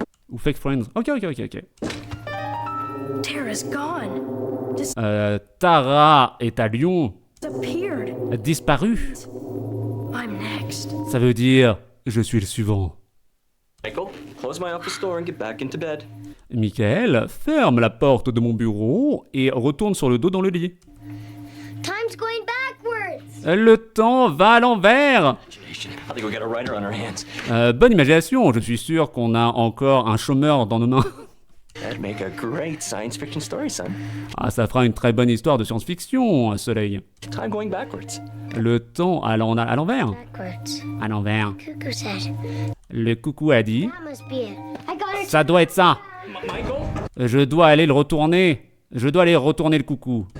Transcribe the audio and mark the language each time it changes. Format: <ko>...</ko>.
<fr>Ou Fake Friends? Ok.</fr> <en>Tara's gone.</en> <fr>Tara est à Lyon.</fr> <en>Disappeared.</en> <fr>Disparu.</fr> <en>I'm next.</en> <fr>Ça veut dire, je suis le suivant.</fr> <en>Michael, close my office door and get back into bed.</en> <fr>Michael ferme la porte de mon bureau et retourne sur le dos dans le lit.</fr> <en>Time's going backwards.</en> <fr>Le temps va à l'envers.</fr> <en>Imagination. I think we got a writer on our hands.</en> <fr>Bonne imagination, je suis sûr qu'on a encore un chômeur dans nos mains.</fr> <en>That'd make a great science fiction story, son.</en> <fr>Ah, ça fera une très bonne histoire de science-fiction, Soleil.</fr> <en>Time going backwards.</en> <fr>Le temps à l'envers.</fr> <en>Backwards.</en> <fr>À l'envers.</fr> <en>Cuckoo said.</en> <fr>Le coucou a dit,</fr> <en>That must be it. I got it.</en> <fr>ça doit être ça.</fr> <en>Michael?</en> <fr>Je dois aller le retourner. Je dois aller retourner le coucou.</fr>